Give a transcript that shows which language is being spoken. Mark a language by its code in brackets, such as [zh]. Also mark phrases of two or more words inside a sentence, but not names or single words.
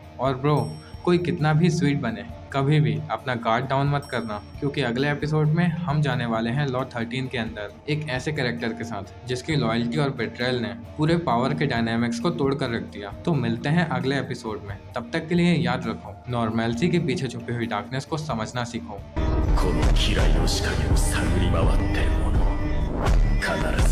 [hi] और ब्रो, कोई कितना भी स्वीट बने, कभी भी अपना [en] guard down [hi] मत करना, क्योंकि अगले एपिसोड में हम जाने वाले हैं लॉ 13 के अंदर एक ऐसे कैरेक्टर के साथ जिसकी लॉयल्टी और बेट्रेयल ने पूरे पावर के डायनामिक्स को तोड़ कर रख दिया। तो मिलते हैं अगले एपिसोड में, तब तक के लिए याद रखो, नॉर्मैलिटी के पीछे छुपी हुई डार्कनेस को समझना सीखो। [ja] この嫌いの仕掛けを探り回ってる者